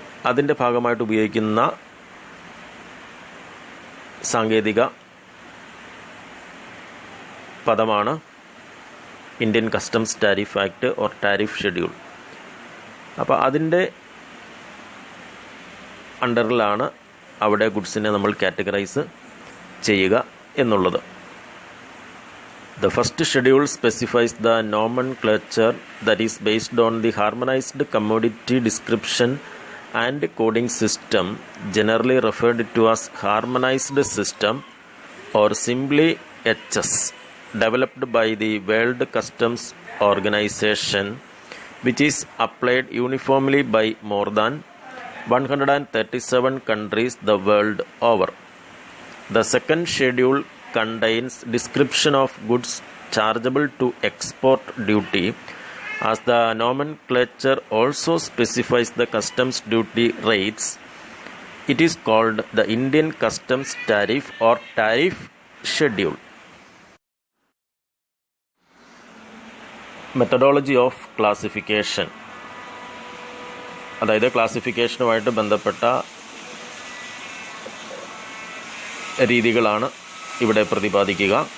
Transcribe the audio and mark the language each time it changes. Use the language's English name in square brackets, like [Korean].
[Malayalam] അതിൻ്റെ ഭാഗമായിട്ട് ഉപയോഗിക്കുന്ന സാങ്കേതിക പദമാണ് Indian customs tariff act or tariff schedule. അപ്പോൾ അതിൻ്റെ അണ്ടറിലാണ് അവിടെ ഗുഡ്സിനെ നമ്മൾ കാറ്റഗറൈസ് ചെയ്യുക എന്നുള്ളത്. [English] The first schedule specifies the nomenclature that is based on the harmonized commodity description and coding system, generally referred to as harmonized system or simply HS, developed by the World Customs Organization, which is applied uniformly by more than 137 countries the world over. The second schedule contains description of goods chargeable to export duty, as the nomenclature also specifies the customs duty rates. It is called the Indian Customs Tariff or Tariff Schedule. [Malayalam] Methodology of classification, അതായത് ക്ലാസിഫിക്കേഷനുമായിട്ട് ബന്ധപ്പെട്ട രീതികളാണ് ഇവിടെ പ്രതിപാദിക്കുക.